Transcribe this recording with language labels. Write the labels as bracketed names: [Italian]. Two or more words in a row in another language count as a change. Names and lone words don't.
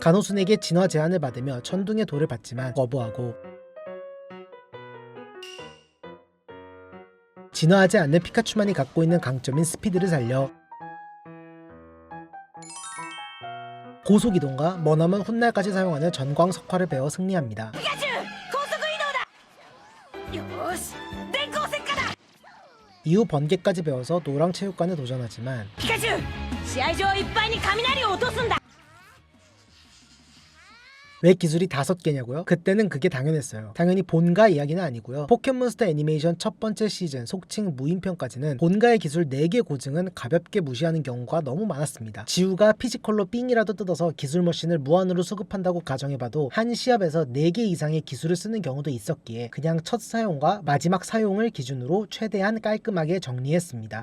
[Korean] 간호순에게 진화 제안을 받으며 천둥의 돌을 받지만 거부하고, 진화하지 않는 피카츄만이 갖고 있는 강점인 스피드를 살려 고속이동과 머나먼 훗날까지 사용하는 전광석화를 배워 승리합니다. [Japanese] ピカチュ高速移動だ! よーし電光石火だ! [Korean] 이후 번개까지 배워서 노랑 체육관에 도전하지만, [Japanese] ピカチュ試合場いっぱいに雷を落とすんだ! [Korean] 왜 기술이 5개냐고요? 그때는 그게 당연했어요. 당연히 본가 이야기는 아니고요. 포켓몬스터 애니메이션 첫 번째 시즌 속칭 무인편까지는 본가의 기술 4개 고증은 가볍게 무시하는 경우가 너무 많았습니다. 지우가 피지컬로 삥이라도 뜯어서 기술 머신을 무한으로 수급한다고 가정해봐도 한 시합에서 4개 이상의 기술을 쓰는 경우도 있었기에 그냥 첫 사용과 마지막 사용을 기준으로 최대한 깔끔하게 정리했습니다.